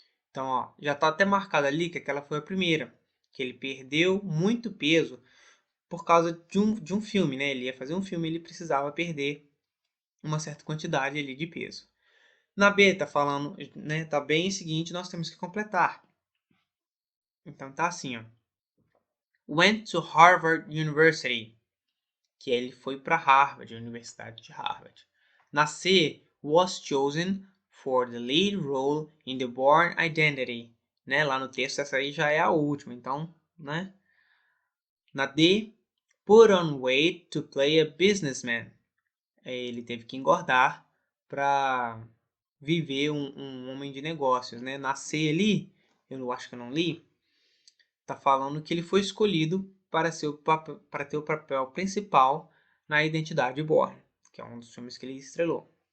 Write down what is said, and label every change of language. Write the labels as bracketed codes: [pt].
[pt] Então, ó, já está até marcado ali que aquela foi a primeira, que ele perdeu muito peso por causa de um filme, né? Ele ia fazer um filme e ele precisava perder uma certa quantidade ali de peso. Na B tá falando, né? Tá bem o seguinte, nós temos que completar. Então tá assim, ó. [en] Went to Harvard University, [pt] que ele foi para Harvard, a Universidade de Harvard. Na C, [en] was chosen for the lead role in The Bourne Identity, né? [pt] Lá no texto essa aí já é a última, então, né? Na D, [en] put on weight to play a businessman. [pt] Ele teve que engordar para viver um homem de negócios, né? Na C ali, eu acho que eu não li, tá falando que ele foi escolhido para ter o papel principal na Identidade Bourne, que é um dos filmes que ele estrelou.